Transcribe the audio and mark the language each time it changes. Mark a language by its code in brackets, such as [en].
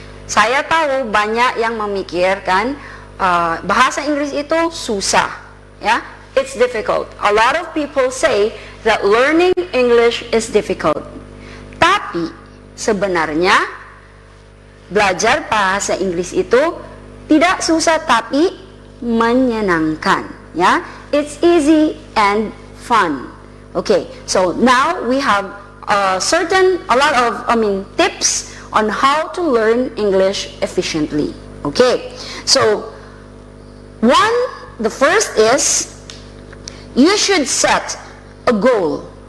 [id] Saya tahu banyak yang memikirkan bahasa Inggris itu susah, ya. [en] It's difficult. A lot of people say that learning English is difficult. [id] Tapi sebenarnya belajar bahasa Inggris itu tidak susah tapi menyenangkan, ya. [en] It's easy and fun. Okay, so now we have a lot of tips on how to learn English efficiently. Okay, so the first is you should set a goal.